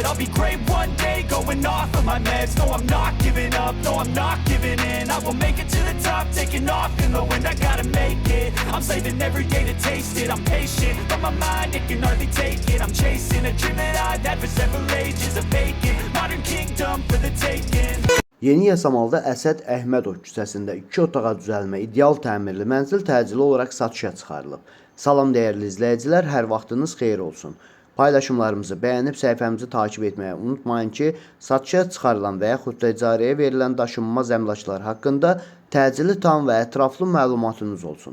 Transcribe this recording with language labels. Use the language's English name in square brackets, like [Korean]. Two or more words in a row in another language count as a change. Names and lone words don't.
[English] I'll be great one day, going off of my meds. No, I'm not giving up, no, I'm not giving in. I will make it to the top, taking off in the wind. I gotta make it, I'm saving every day to taste it. I'm patient, but my mind, it can hardly take it. I'm chasing a dream that I've had for several ages. A vacant, modern kingdom for the taking. [Azerbaijani] Yeni Yasamalda Əsəd Əhmədov küçəsində 2 otağa düzəlmə ideal təmirli mənzil təcili olaraq satışa çıxarılıb. Salam dəyərli izləyicilər, hər vaxtınız xeyir olsun. Paylaşımlarımızı bəyənib səhifəmizi takip etməyi unutmayın ki, satışa çıxarılan və yaxud da icarəyə verilən daşınmaz əmlaklar haqqında təcili tam və ətraflı məlumatınız olsun.